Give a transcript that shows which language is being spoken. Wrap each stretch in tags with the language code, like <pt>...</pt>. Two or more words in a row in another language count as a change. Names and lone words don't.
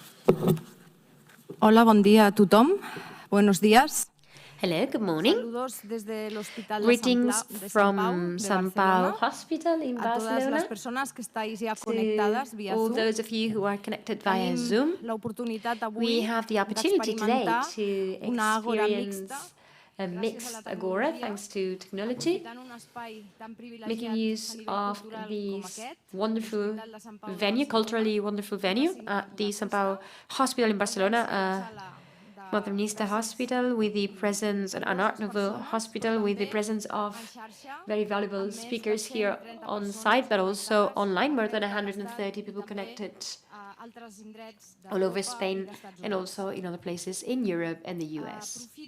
<ca>Hola, bon dia a tothom.</ca> <es>Buenos días.</es> <en>Hello, good morning.</en> <es>Saludos desde el Hospital</es> <en>Greetings</en> <es>de</es> <en>from</en> <es>Sant</es> <en>Sant</en> <es>Pau</es> <en>Pau Hospital in</en> <es>a todas las</es> <en>Barcelona.</en> <es>personas que estáis ya</es> <en>To</en> <es>conectadas vía</es> <en>all</en> <es>Zoom.</es> <en>those of you who are connected via</en> <ca>Tenim</ca> <en>Zoom,</en> <ca>l'oportunitat</ca> <en>we</en> <ca>avui</ca> <en>have the opportunity today</en> <ca>d'experimentar</ca> <en>to</en> <ca>una àgora mixta</ca> <en>experience a mixed agora thanks to technology,</en> <ca>aprofitant un espai tan</ca> <en>making</en> <ca>privilegiat</ca> <en>use</en> <ca>a nivell</ca> <en>of</en> <ca>cultural com</ca> <en>this</en> <ca>aquest,</ca> <en>wonderful</en> <ca>l'Hospital de Sant Pau de</ca> <en>venue,</en> <ca>Barcelona,</ca> <en>culturally wonderful venue at the Sant Pau Hospital in Barcelona, Modernista Hospital, with the presence, an Art Nouveau hospital, with the presence of very valuable speakers here on site, but also online, more than 130 people connected all over Spain and also in other places in Europe and the US.</en>